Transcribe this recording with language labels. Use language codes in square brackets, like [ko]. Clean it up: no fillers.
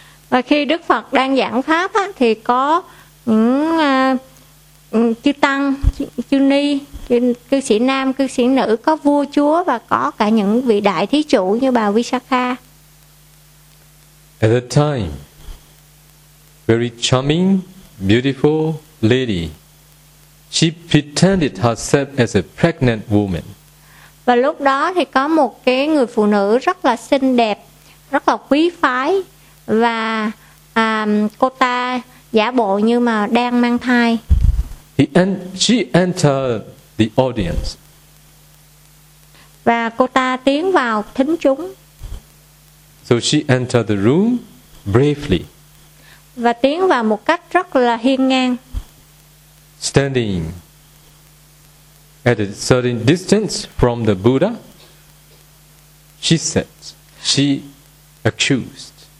[vi] Và khi Đức Phật đang giảng pháp á, thì có những chư tăng, chư ni, cư sĩ nam, cư sĩ nữ, có vua chúa và có cả những vị đại thí chủ như bà Visakha. [en] At that time, very charming, beautiful lady. She pretended herself as a pregnant woman. [vi] Và lúc đó thì có một cái người phụ nữ rất là xinh đẹp, rất là quý phái và cô ta giả bộ như mà đang mang thai. [en] She entered the audience. [vi] Và cô ta tiến vào thính chúng. [en] So she entered the room bravely. [vi] Và tiến vào một cách rất là hiên ngang. [en] Standing at a certain distance from the Buddha, she said, she accused.